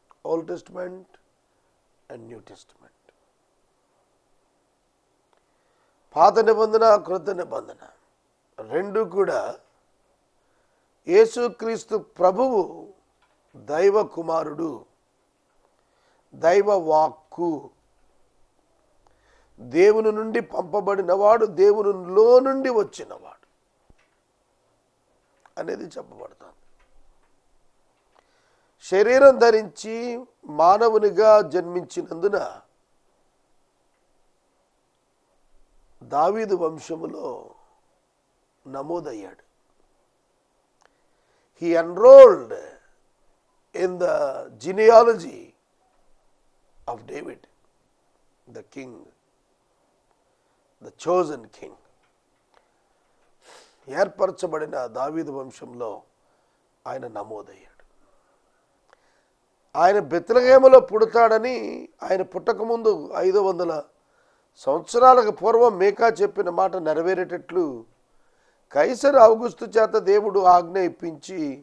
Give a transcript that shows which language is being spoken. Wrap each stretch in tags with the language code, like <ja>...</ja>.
<en>old testament and new testament,</en> <te>పాత నిబంధన క్రొత్త నిబంధన రెండు కూడా యేసుక్రీస్తు ప్రభువు దైవ కుమారుడు, దైవ వాక్కు, దేవుని నుండి పంపబడినవాడు, దేవునిలో నుండి వచ్చినవాడు అనేది చెప్పబడుతుంది. శరీరం ధరించి మానవునిగా జన్మించినందున దావీదు వంశములో నమోదయ్యాడు.</te> <en>He enrolled in the genealogy of David, the king, the chosen king.</en> <te>ఏర్పరచబడిన దావీదు వంశంలో ఆయన నమోదయ్యాడు. ఆయన బెత్లెహేములో పుడతాడని ఆయన పుట్టకముందు 500 సంవత్సరాలకు పూర్వం మీకా చెప్పిన మాట నెరవేరేటట్లు కైసర్ ఔగుస్తు చేత దేవుడు ఆజ్ఞ ఇప్పించి</te>